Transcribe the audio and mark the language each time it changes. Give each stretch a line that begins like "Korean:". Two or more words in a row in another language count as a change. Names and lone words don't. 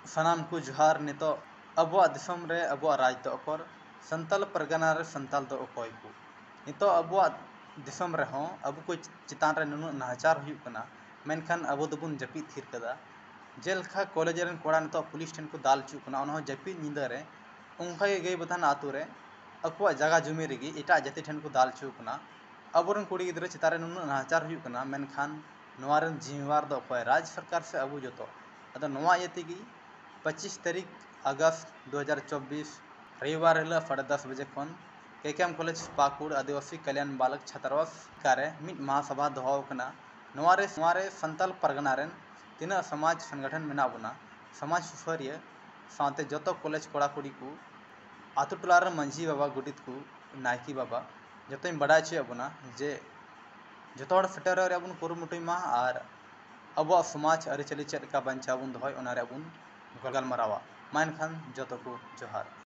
Santali: सानाम को जोहार नितो अबुआ दिसम रे अबुआ राज दो ओकर संताल परगना रे संताल दो ओकोय को नितो अबुआ दिसम रे हों अबु को चितान रे नुनु नाचार हुयुग कना मेनखान अबु दोबुन जपी थिर कदा जेलखा कॉलेज रेन कोड़ा नितो पुलिस ठेन को दाल चुक कना ओनहो जपी निंदा रे उनका गई बथान आतु रे अकुआ जगह जुमी रेगी एटा जाति ठेन को दाल चुक कना अबुरन कुड़ी गिद्रे चितारे नुनु नाचार हुयुग कना मेनखान नोवारन जिम्मेवार दो ओकोय राज सरकार से अबु जतो अदो नोवा यतिगी 25 तारीख अगस्त 2024 रविवार हिला 10:30 बजे खन केकेएम कॉलेज पाकुड़ आदिवासी कल्याण बालक छात्रावास कारे मिट महासभा दोहाव कना नोवारे संताल परगना रेन तीना समाज संगठन मेना बना समाज सुसारिया साथे जतो कॉलेज कोड़ा कुड़ी को आतु टोलार मंझी बाबा गुडित को नायकी बाबा जतो बड़ा चे अबना जे जतो हड़ सेटर रे अबन कुरुमुटुई मा आर अबुआ समाज अरिचली चेद का बंचाबुन दोहय ओना रे अबुन गलमरावा मानखान जतो को जोहार।